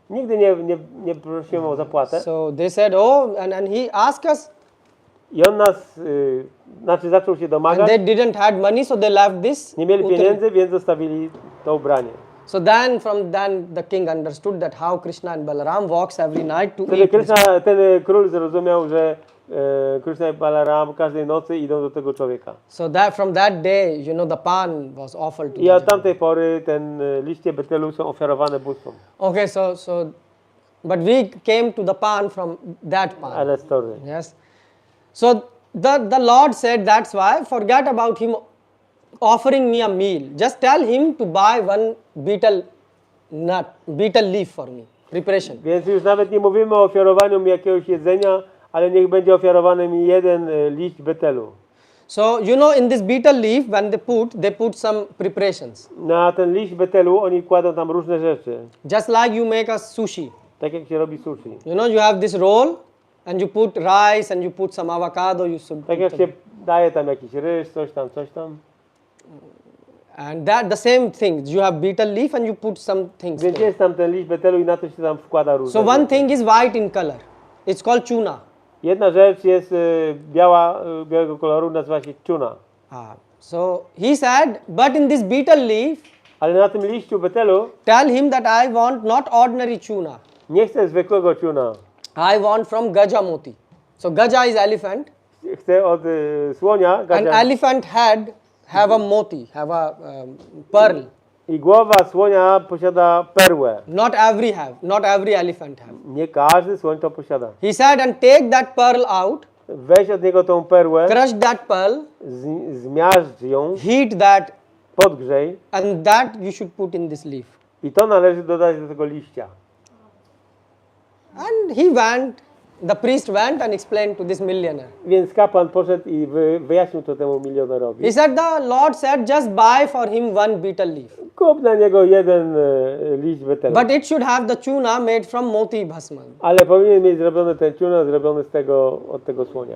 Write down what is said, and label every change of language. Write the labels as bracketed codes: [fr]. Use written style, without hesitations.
[pl] Nigdy nie prosiłem o zapłatę. [en] So they said, and he asked us, [pl] I on nas, zaczął się [en] and [pl] domagać. [en] they didn't have money, so they left this. [pl] Nie mieli uttari. pieniędzy, więc zostawili to ubranie. [en] So then the king understood that how Krishna and Balaram walks every night to [pl] Wtedy [en] eat. [pl] ten król zrozumiał, że Krishna i Balaram każdej nocy idą do tego człowieka. [en] So from that day, the pan was offered to [pl] I od [en] the [pl] tamtej pory liście betelu są ofiarowane bóstwom. [en] Okay, but we came to the pan from that pan. [pl] Ale story. [en] Yes. So the Lord said, that's why, forget about him offering me a meal. Just tell him to buy one betel leaf for me, preparation. [pl] Więc już nawet nie mówimy o ofiarowaniu mi jakiegoś jedzenia, ale niech będzie ofiarowany mi jeden liść betelu. [en] So, in this betel leaf, when they put some preparations. [pl] Na ten liść betelu oni kładą tam różne rzeczy. [en] Just like you make a sushi. [pl] Tak jak się robi sushi. [en] You have this roll and you put rice and you put some avocado. [pl] Tak jak się daje tam jakiś ryż, coś tam. [en] And that the same thing. You have betel leaf and you put some things. [pl] Więc [en] there. [pl] jest tam ten liść betelu i na to się tam wkłada różne [en] So one [pl] rzeczy. [en] thing is white in color. It's called tuna. [pl] Jedna rzecz jest białego koloru, nazywa się tuna. [en] So he said, but in this betel leaf, [pl] Ale na tym liściu betelu [en] tell him that I want not ordinary tuna. [pl] nie chcę zwykłego tuna. [en] I want from Gaja Moti. So Gaja is elephant. [pl] Chcę od słonia, [en] An [pl] gadzia, [en] elephant head have a moti, have a pearl. [pl] i głowa słonia posiada perłę. [en] Not every elephant have. [pl] Nie każdy słoń to posiada. [en] He said, and take that pearl out, [pl] Weź od niego tą perłę, [en] crush that pearl, [pl] zmiażdż ją, [en] heat that, [pl] podgrzej [en] and that you should put in this leaf. [pl] i to należy dodać do tego liścia. [en] And he went, the priest went and explained to this millionaire. [pl] Więc kapłan poszedł i wyjaśnił to temu milionerowi. [en] He said, the Lord said, just buy for him one betel leaf. [pl] Kup na niego jeden liść betelu. [en] But it should have the tuna made from moti bhasma. [pl] Ale powinien mieć zrobione ten tuna zrobiony z tego, od tego słonia.